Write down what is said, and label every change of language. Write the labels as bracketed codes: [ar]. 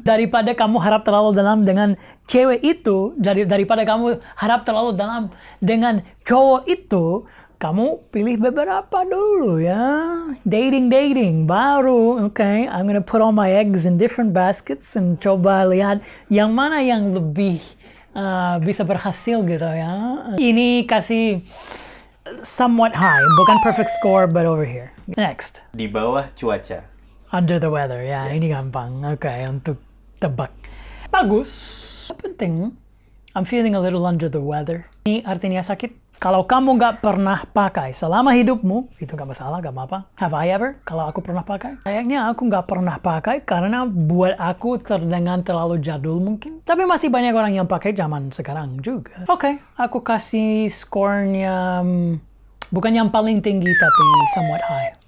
[id] Daripada kamu harap terlalu dalam dengan cewek itu, daripada kamu harap terlalu dalam dengan cowok itu, kamu pilih beberapa dulu ya. [en] Dating baru, okay? I'm gonna put all my eggs in different baskets [id] and coba lihat yang mana yang lebih bisa berhasil gitu ya. Ini kasih [en] somewhat high. [id] Bukan [en] perfect score, but over here. Next. [id] Di bawah cuaca. [en] Under the weather. [id] Ya, ini gampang. Oke, untuk tebak. Bagus. Penting. [en] I'm feeling a little under the weather. [id] Ini artinya sakit. Kalau kamu nggak pernah pakai selama hidupmu, itu nggak masalah, nggak apa-apa. [en] Have I ever? [id] Kalau aku pernah pakai? Kayaknya aku nggak pernah pakai karena buat aku terdengar terlalu jadul mungkin. Tapi masih banyak orang yang pakai zaman sekarang juga. Oke, aku kasih skornya bukan yang paling tinggi tapi [en] somewhat high.